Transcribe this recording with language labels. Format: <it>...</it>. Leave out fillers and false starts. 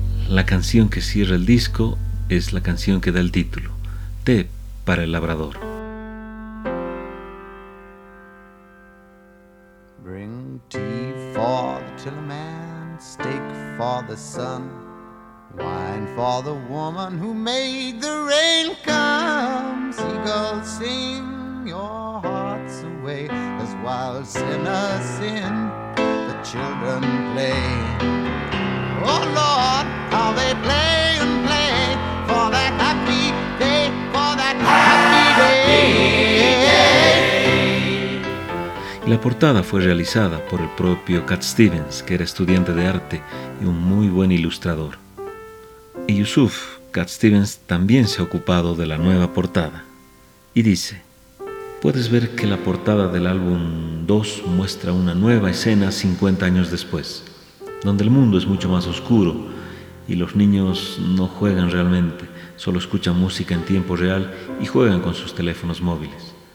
<es>La canción que cierra el disco es la canción que da el título, Té para el Labrador.</es> <en>Bring tea for the tiller man, steak for the sun, wine for the woman who made the rain come. Seagulls sing your hearts away as wild sinners sin, the children play. Oh Lord, how they play and play for that happy day, for that happy day.</en> <es>La portada fue realizada por el propio Cat Stevens, que era estudiante de arte y un muy buen ilustrador. Y Yusuf, Cat Stevens, también se ha ocupado de la nueva portada. Y dice, puedes ver que la portada del álbum 2 muestra una nueva escena 50 años después, donde el mundo es mucho más oscuro y los niños no juegan realmente, solo escuchan música en tiempo real y juegan con sus teléfonos móviles.</es>